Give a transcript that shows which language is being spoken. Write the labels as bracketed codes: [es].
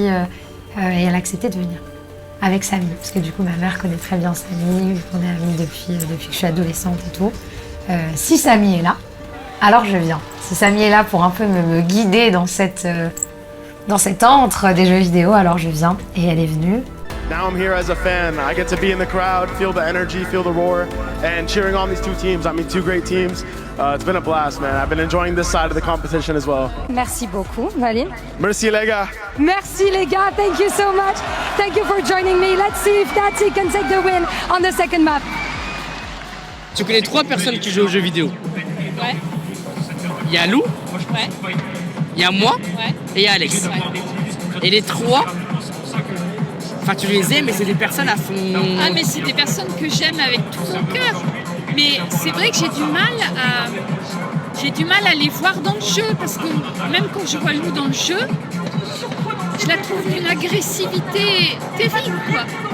[fr] Et elle a accepté de venir. Avec Samy, parce que du coup ma mère connaît très bien Samy, on est amis depuis que je suis adolescente et tout. Si Samy est là, alors je viens. Si Samy est là pour un peu me guider dans cet antre des jeux vidéo, alors je viens et elle est venue. [en] Now I'm here as a fan. I get to be in the crowd, feel the energy, feel the roar, and cheering on these 2 teams. I mean, 2 great teams. It's been a blast, man. I've been enjoying this side of the competition as well. [fr] Merci beaucoup, Valine. Merci les gars. Merci les gars, [en] thank you so much. Thank you for joining me. Let's see if Tati can take the win on the second map. [fr] Tu connais 3 personnes qui jouent aux jeux vidéo? Ouais. Il y a Lou, Ouais. il y a moi Ouais. et il y a Alex. Et les 3, enfin tu les aimes, mais c'est des personnes à fond. Ah mais c'est des personnes que j'aime avec tout mon cœur. Mais c'est vrai que j'ai du mal à les voir dans le jeu parce que même quand je vois Lou dans le jeu, je la trouve d'une agressivité terrible quoi.